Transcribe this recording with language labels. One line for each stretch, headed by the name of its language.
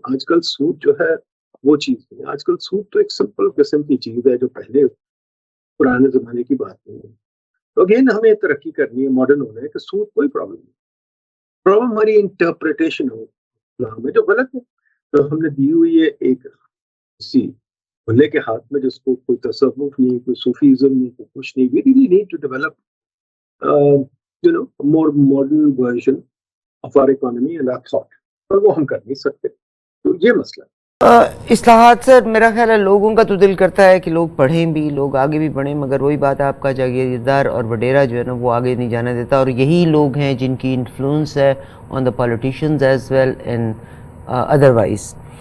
Urdu: آج کل سود جو ہے وہ چیز نہیں ہے. آج کل سود تو ایک سمپل قسم کی چیز ہے جو پہلے پرانے زمانے کی بات نہیں ہے. تو اگین ہمیں ترقی کرنی ہے, ماڈرن ہونا ہے, کہ سود کوئی پرابلم نہیں. پرابلم ہماری انٹرپریٹیشن ہو اسلام میں جو غلط ہے. تو ہم نے دی ہوئی ہے ایک کسی بھلے کے ہاتھ میں جس کو کوئی تصوف نہیں, کوئی صوفیزم نہیں, کوئی کچھ نہیں.
English: We really need to develop a more modern version of our economy and our thought.
Urdu: اور وہ ہم کر نہیں سکتے. تو یہ مسئلہ اصلاحات سر میرا خیال ہے لوگوں کا تو دل کرتا ہے کہ لوگ پڑھیں بھی, لوگ آگے بھی بڑھیں, مگر وہی بات ہے آپ کا جاگیردار اور وڈیرا جو ہے نا وہ آگے نہیں جانے دیتا, اور یہی لوگ ہیں جن کی انفلوئنس ہے
English: On the politicians as well and otherwise.